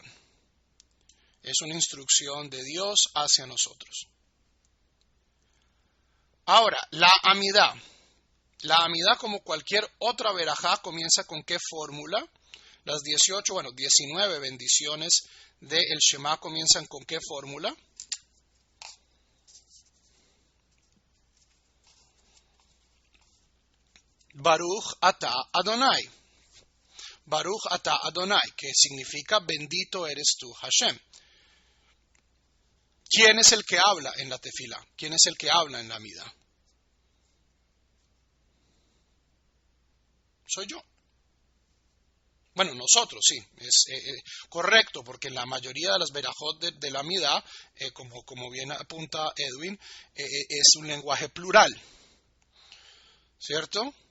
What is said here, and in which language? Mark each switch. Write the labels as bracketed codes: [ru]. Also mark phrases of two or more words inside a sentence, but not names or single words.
[es] Es una instrucción de Dios hacia nosotros. Ahora, la Amidá. La Amidá, como cualquier otra verajá, comienza con ¿qué fórmula? Las 19 bendiciones del Shema comienzan con ¿qué fórmula? [he] ברוך אתה אדוני. ברוך אתה אדוני, [es] que significa bendito eres tú, Hashem. ¿Quién es el que habla en la tefilá? ¿Quién es el que habla en la Amidá? Soy yo. Bueno, nosotros, sí, es correcto, porque en la mayoría de las verajot de la Amidá, como bien apunta Edwin, es un lenguaje plural, ¿cierto?